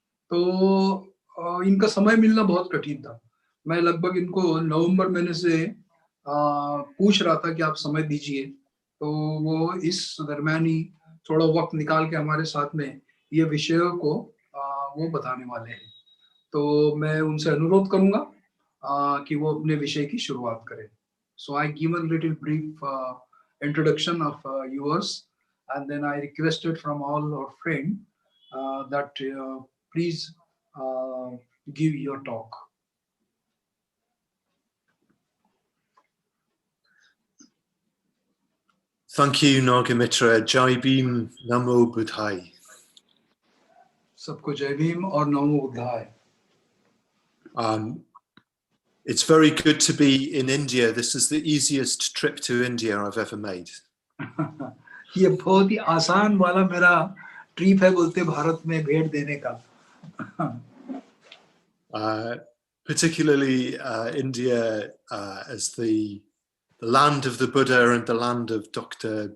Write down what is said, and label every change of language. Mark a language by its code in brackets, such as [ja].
[hi] तो इनका समय मिलना बहुत कठिन था। मैं लगभग इनको नवंबर महीने से पूछ रहा था कि आप समय दीजिए, तो वो इस दरमियान ही थोड़ा वक्त निकाल के हमारे साथ में ये विषयों को वो बताने वाले हैं। तो मैं उनसे अनुरोध करूंगा कि वो अपने विषय की शुरुआत करें। [en] So I give a little brief introduction of yours, and then I requested from all our friends that please give your talk. Thank you, Nagamitra. Jai Bhim, Namo Buddhaya. [hi] सबको जय भीम और नमो बुद्धाय। [en] It's very good to be in India. This is the easiest trip to India I've ever made. [hi] ये बहुत ही आसान वाला मेरा trip है बोलते भारत में भेंट देने का। [en] Particularly India as the land of the Buddha and the land of Dr.